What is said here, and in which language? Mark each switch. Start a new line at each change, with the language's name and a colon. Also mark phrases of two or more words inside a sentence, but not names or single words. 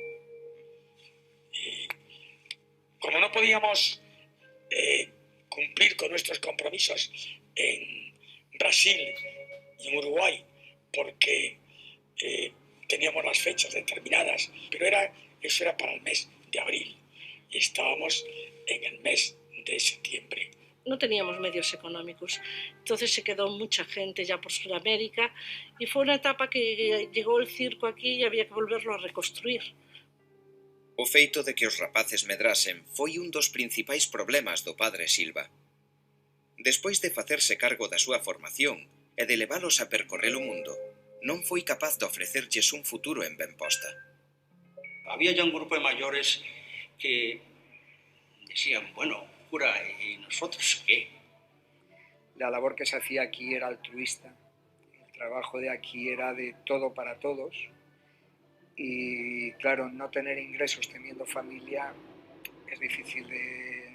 Spanish: Y como no podíamos cumplir con nuestros compromisos en Brasil y en Uruguay, porque teníamos las fechas determinadas, pero eso era para el mes de abril y estábamos en el mes de septiembre. No teníamos medios económicos, entonces se quedó mucha gente ya por Sudamérica y fue una etapa que llegó el circo aquí y había que volverlo a reconstruir.
Galician: O feito de que os rapaces medrasen foi un dos principais problemas do padre Silva. Despois de facerse cargo da súa formación e de leválos a percorrer o mundo, non foi capaz de ofrecerlles un futuro en Benposta.
Spanish: Había ya un grupo de mayores que decían, bueno, cura, ¿y nosotros qué? La labor que se hacía aquí era altruista, el trabajo de aquí era de todo para todos y claro, no tener ingresos teniendo familia es difícil de...